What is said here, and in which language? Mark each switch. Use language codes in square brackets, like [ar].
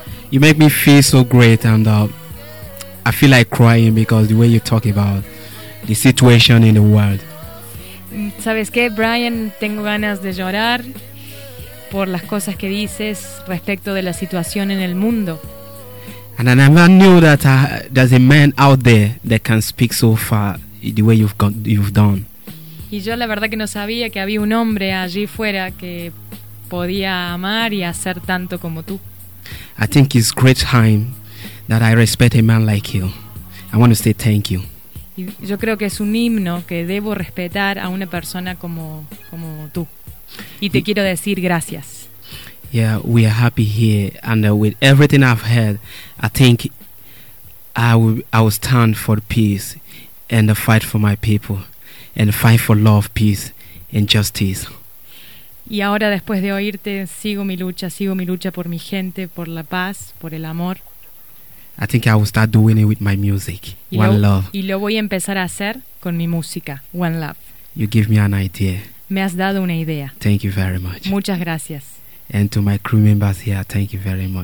[en] You make me feel so great, and I feel like crying because the way you talk about the situation in the world. [es] ¿Sabes qué, Brian? Tengo ganas de llorar por las cosas que dices respecto de la situación en el mundo. [en] And I never knew that there's a man out there that can speak so far the way you've done. [es] Y yo la verdad que no sabía que había un hombre allí fuera que podía amar y hacer tanto como tú. [en] I think it's great time that I respect a man like you. I want to say thank you. [es] Y yo creo que es un himno que debo respetar a una persona como tú. Y te quiero decir gracias. [en] Yeah, we are happy here, and with everything I've heard, I think I will stand for peace and fight for my people and fight for love, peace and justice. [es] Y ahora después de oírte, sigo mi lucha por mi gente, por la paz, por el amor. [en] I think I will start doing it with my music, One Love. [es] Y lo voy a empezar a hacer con mi música, One Love. [en] You give me an idea. [es] Me has dado una idea. [en] Thank you very much. [es] Muchas gracias. [en] And to my crew members here, thank you very much.